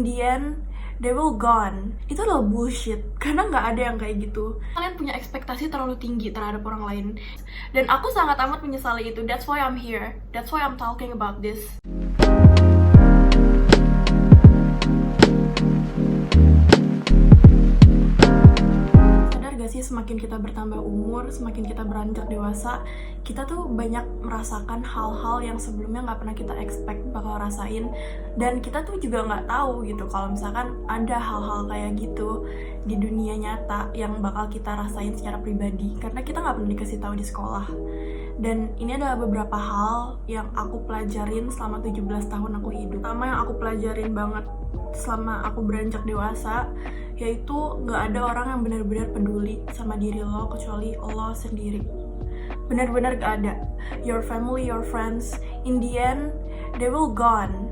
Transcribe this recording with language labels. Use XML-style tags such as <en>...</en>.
<en>In the end, they will gone.</en> <id>Itu adalah bullshit, karena nggak ada yang kayak gitu. Kalian punya ekspektasi terlalu tinggi terhadap orang lain. Dan aku sangat amat menyesali itu.</id> <en>That's why I'm here. That's why I'm talking about this.</en> <id>Sadar gak sih, semakin kita bertambah umur, semakin kita beranjak dewasa, kita tuh banyak merasakan hal-hal yang sebelumnya nggak pernah kita expect bakal rasain. Dan kita tuh juga nggak tahu gitu kalau misalkan ada hal-hal kayak gitu di dunia nyata yang bakal kita rasain secara pribadi, karena kita nggak pernah dikasih tahu di sekolah. Dan ini adalah beberapa hal yang aku pelajarin selama 17 tahun aku hidup. Pertama yang aku pelajarin banget selama aku beranjak dewasa, yaitu gak ada orang yang benar-benar peduli sama diri lo kecuali lo sendiri. Benar-benar gak ada.</id> <en>Your family, your friends, in the end, they will gone.</en>